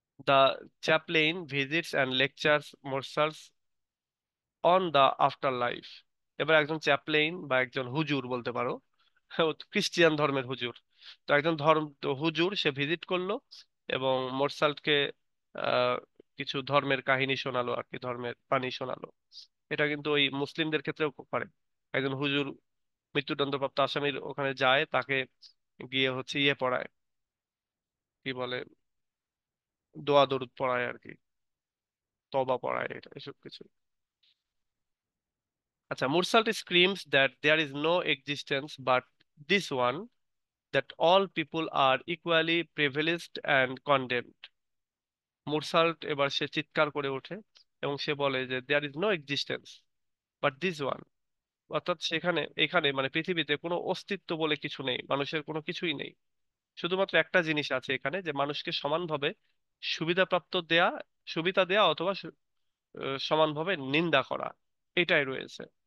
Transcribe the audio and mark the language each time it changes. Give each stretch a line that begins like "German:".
English: The chaplain visits and lectures Morsels on the afterlife.
Bangla: এবার একজন চ্যাপলেইন বা একজন হুজুর বলতে পারো, ও তো খ্রিস্টিয়ান ধর্মের হুজুর। তো একজন তো হুজুর সে ভিজিট করলো এবং মোরসাল্টকে আহ কিছু ধর্মের কাহিনী শোনালো আর কি, ধর্মের বাণী শোনালো। এটা কিন্তু ওই মুসলিমদের ক্ষেত্রেও করে। একজন হুজুর মৃত্যুদণ্ডপ্রাপ্ত আসামির ওখানে যায়, তাকে গিয়ে হচ্ছে ইয়ে পড়ায়, কি বলে, দোয়া দরুদ পড়ায় আর কি, তবা পড়ায়, এটা এসব কিছু।
English: আচ্ছা, Meursault screams that there is no existence but this one, that all people are equally privileged and condemned.
Bangla: মুরসাল্ট এবার সে চিৎকার করে ওঠে এবং সে বলে যে
English: There is no existence but this one.
Bangla: অর্থাৎ সেখানে এখানে মানে পৃথিবীতে কোনো অস্তিত্ব বলে কিছু নেই, মানুষের কোনো কিছুই নেই। শুধুমাত্র একটা জিনিস আছে এখানে, যে মানুষকে সমানভাবে সুবিধাপ্রাপ্ত দেয়া, সুবিধা দেয়া অথবা সমানভাবে নিন্দা করা, এটাই রয়েছে।